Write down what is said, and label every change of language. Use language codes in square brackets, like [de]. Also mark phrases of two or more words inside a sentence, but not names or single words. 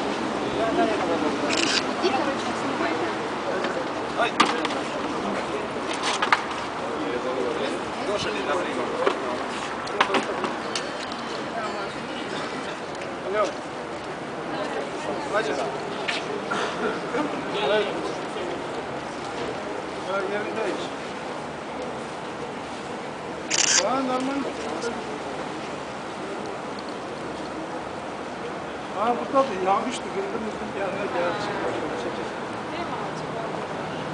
[ru] И, короче, снимайте. Ой. Тоже не добрый. Алло. Хватит? [tr] Yerdayız. Normal. Burada da yağmıştı. Gündüzün yanına geldi.